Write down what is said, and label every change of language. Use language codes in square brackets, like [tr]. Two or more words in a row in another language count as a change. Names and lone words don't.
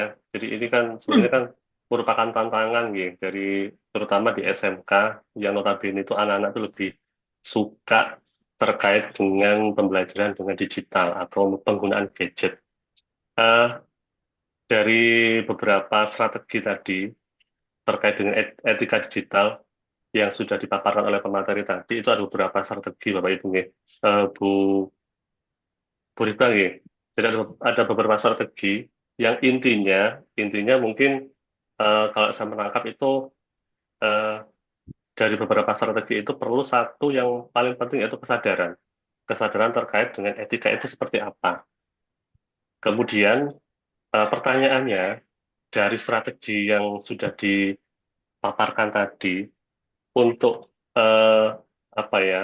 [id] Jadi ini kan sebenarnya kan merupakan tantangan ya dari terutama di SMK yang notabene itu anak-anak itu lebih suka terkait dengan pembelajaran dengan digital atau penggunaan gadget. Eh, dari beberapa strategi tadi terkait dengan etika digital yang sudah dipaparkan oleh pemateri tadi itu ada beberapa strategi Bapak Ibu nggih. Bu Rifka nggih. Jadi ada beberapa strategi yang intinya mungkin kalau saya menangkap itu eh, dari beberapa strategi itu perlu satu yang paling penting yaitu kesadaran terkait dengan etika itu seperti apa. Kemudian pertanyaannya dari strategi yang sudah dipaparkan tadi untuk apa ya?